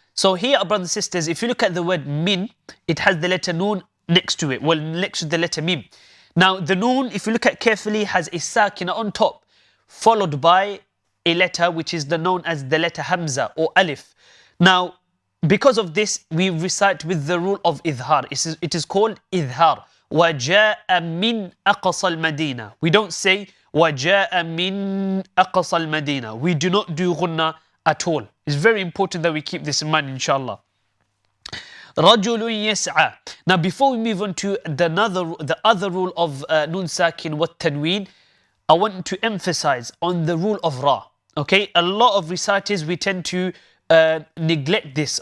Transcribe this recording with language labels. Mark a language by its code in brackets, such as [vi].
[en] So here, brothers and sisters, if you look at the word min, it has the letter noon next to it. Well, next to the letter mim. Now, the noon, if you look at carefully, has a sakina on top, followed by a letter which is known as the letter Hamza or Alif. Now, because of this, we recite with the rule of idhar. It is called idhar. [ar] وَجَاءَ مِنْ أَقْصَى الْمَدِينَةِ. [en] We don't say [ar] وَجَاءَ مِنْ أَقْصَى الْمَدِينَةِ. [en] We do not do ghunna at all. It's very important that we keep this in mind, inshallah. [ar] رَجُلٌ يَسْعَى. [en] Now, before we move on to the other rule of nun sakin wa tanween, I want to emphasize on the rule of ra. Okay, a lot of reciters, we tend to neglect this.